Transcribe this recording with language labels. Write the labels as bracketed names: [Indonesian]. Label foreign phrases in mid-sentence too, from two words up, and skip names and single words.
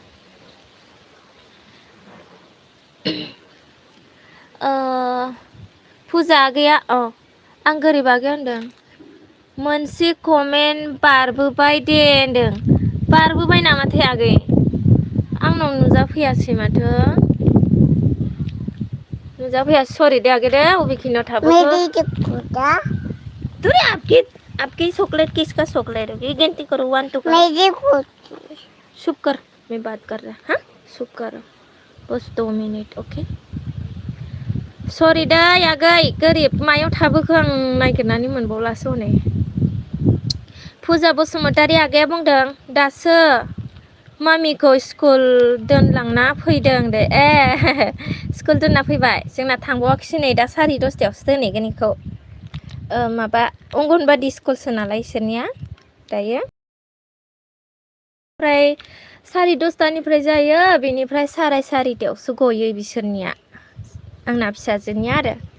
[Bodo] फुजा आगैया आं गोरिब आगैया होनदों मोनसे कमेन्ट बारबोबाय दे होनदों बारबोबाय नामाथाय आगै आंनाव नुजाफैयासै माथो नुजाफैयासै सरि दे आगै दे बबेखिनियाव थाबोखो [Hindi] दूर आपकी चॉकलेट किसका चॉकलेट है ये गिनती करो 1 2 चुप कर मैं बात कर रहा हाँ चुप करो [Bodo] बस 2 मिनिट अके सरि दै आगै गोरिब मायाव थाबोखो आं नागिरनानै मोनबावलासो हनै फुजा बसुमतारी आगैया बुंदों दासो मामिखौ स्कुल दोनलांना फैदों दे ए स्कुल दोनना फैबाय जोंना थांबावाखिसै नै दा 10:30 दोनहैगोन इखौ माबा अंगनबादि स्कुलसो नालाय इसोरनिया दायो ओमफ्राय 10:30निफ्राय जायो बेनिफ्राय 4:30आवसो गयो बिसोरनिया आंना फिसाजोनिया आरो